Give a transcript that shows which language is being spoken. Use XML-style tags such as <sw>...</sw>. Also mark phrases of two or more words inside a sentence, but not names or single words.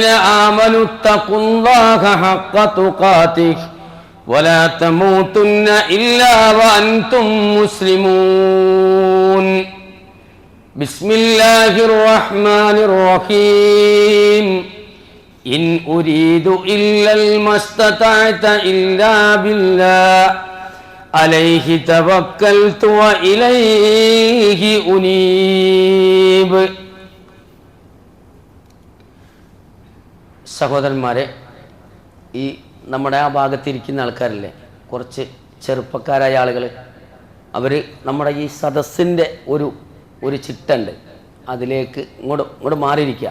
<ar>آمنوا اتقوا الله حق تقاته ولا تموتن إلا وأنتم مسلمون بسم الله الرحمن الرحيم إن أريد إلا ما استطعت إلا بالله عليه توكلت وإليه أنيب.</ar> <ml>സഹോദരന്മാരെ, ഈ നമ്മുടെ ആ ഭാഗത്തിരിക്കുന്ന ആൾക്കാരില്ലേ, കുറച്ച് ചെറുപ്പക്കാരായ ആളുകൾ, അവർ നമ്മുടെ ഈ സദസ്സിൻ്റെ ഒരു ചിട്ടുണ്ട്, അതിലേക്ക് ഇങ്ങോട്ട് മാറിയിരിക്കുക.</ml>